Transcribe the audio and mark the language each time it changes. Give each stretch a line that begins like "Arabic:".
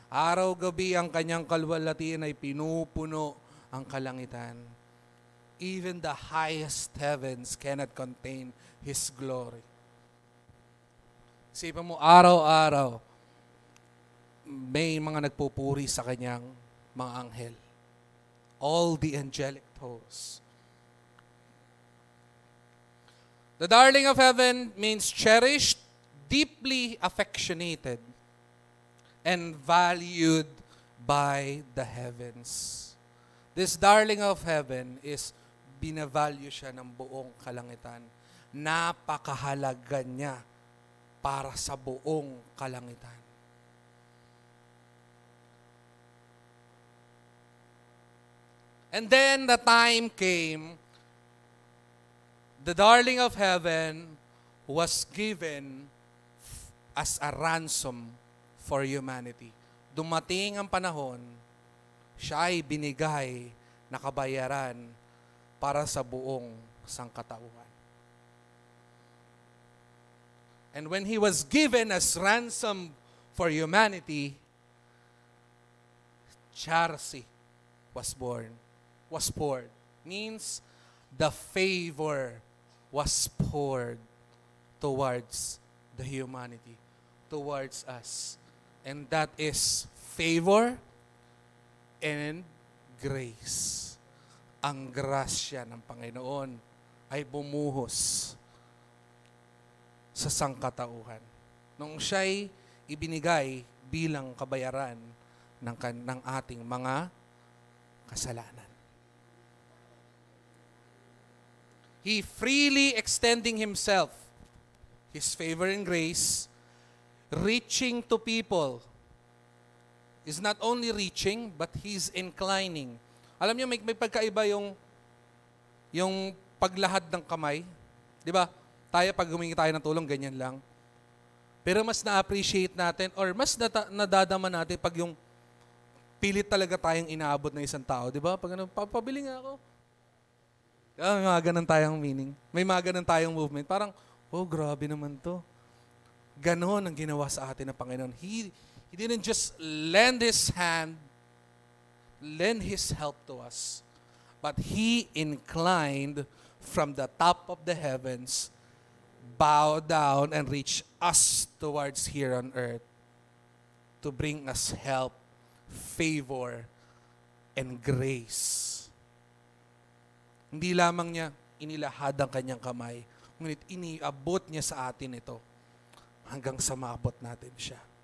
Filipino: Araw-gabi ang kanyang kalwalhatian ay pinupuno ang kalangitan.
English: Even the highest heavens cannot contain His glory.
Filipino: Isipin mo, araw-araw, may mga nagpupuri sa kanyang mga anghel.
English: All the angelic hosts. The darling of heaven means cherished, deeply affectionated, and valued by the heavens. This darling of heaven is
Filipino: binavalue siya ng buong kalangitan. Napakahalaga niya para sa buong kalangitan.
English: And then the time came, the darling of heaven was given as a ransom for humanity.
Filipino: Dumating ang panahon, siya ay binigay na kabayaran para sa buong sangkatauhan.
English: And when He was given as ransom for humanity, charity was born. Was poured. Means the favor was poured towards the humanity, towards us. And that is favor and grace.
Filipino: Ang grasya ng Panginoon ay bumuhos sa sangkatauhan. Nung siya'y ibinigay bilang kabayaran ng ating mga kasalanan.
English: He freely extending Himself, His favor and grace, reaching to people. Is not only reaching, but He's inclining.
Filipino: Alam niyo, may pagkaiba yung paglahad ng kamay. Di ba? Tayo, pag humingi tayo ng tulong, ganyan lang. Pero mas na-appreciate natin or mas nadadama natin pag yung pilit talaga tayong inaabot na isang tao. Di ba? Pag ano, papabili nga ako. May mga ganun tayong meaning. May mga ganun tayong movement. Parang, oh, grabe naman to. Ganon ang ginawa sa atin ng Panginoon.
English: He didn't just lend His hand, lend His help to us, but He inclined from the top of the heavens, bow down and reach us towards here on earth to bring us help, favor, and grace.
Filipino: Hindi lamang niya inilahad ang kanyang kamay, ngunit iniabot niya sa atin ito hanggang sa maabot natin siya.